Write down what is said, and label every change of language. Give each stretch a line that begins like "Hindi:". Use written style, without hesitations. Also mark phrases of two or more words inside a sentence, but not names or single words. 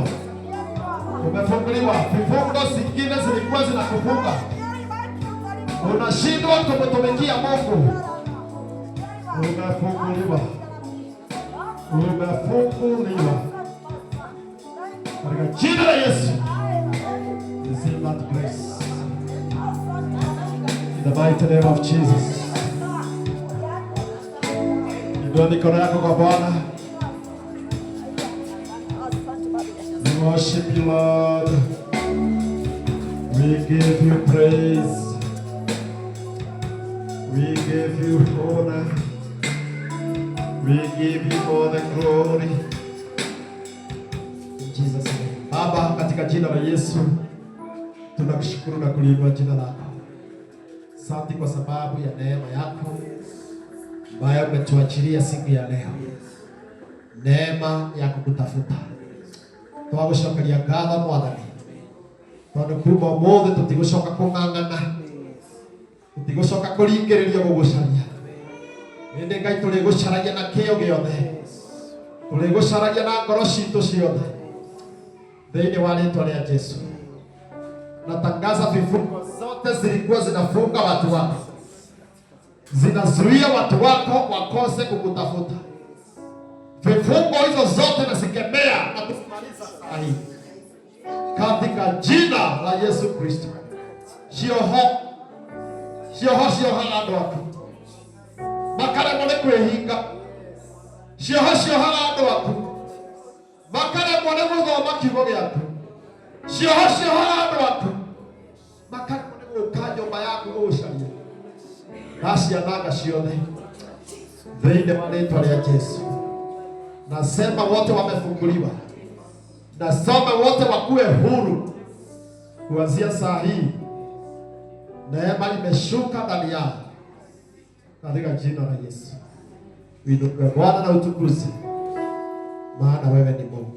Swahili: Umefunguliwa. Vifungo zingine zilikuwa zinakufunga. Unashindwa kumtumikia Mungu. Umefunguliwa. Umefunguliwa. Katika jina la Yesu.
English: Receive that grace. In the mighty name of Jesus.
Swahili: Inua mikono yako kwa Bwana.
English: We worship you, Lord. We give you praise. We give you honor. We give you all the glory. In Jesus name.
Swahili: Baba, katika jina la Yesu tunakushukuru na kuliinua jina lako. Asante kwa sababu ya neema yako ambayo umetuachilia siku ya leo. Neema ya kukutafuta.
Kikuyu: Twagucokeria ngatho Mwathani. Tondu kuma ũmũthĩ tũtigũcoka kũng'ang'ana. Tũtigũcoka kũringĩrĩrio gũgũcaria. Ĩndĩ Ngai tũrĩgũcaragia na kĩyo gĩothe. Tũrĩgũcaragia na ngoro citũ ciothe. Thĩinĩ wa rĩĩtwa rĩa Jesũ.
Swahili: Natangaza vifungo zote zilikuwa zinafunga watu wako. Zinazuia watu wako wakose kukutafuta. Vifungo hizo zote nazikemea na kuzimaliza saa hii. Katika jina la Yesu Kristo.
Kikuyu: Cioho andũ aku. Makaremwo nĩ kwĩhinga. Cioho andũ aku. makare mwone guthoma kiugo giaku cioho andu aku makare mwone guka nyumba yaku gucaria ndaciananga ciothe thĩinĩ wa rĩĩtwa rĩa Yesu.
Swahili: Nasema wote wamefunguliwa, nasema wote wakuwe huru kuanzia saa hii. Neema limeshuka ndani yao katika jina la Yesu. Uinuliwe Bwana na utukuze, maana wewe ni Mungu.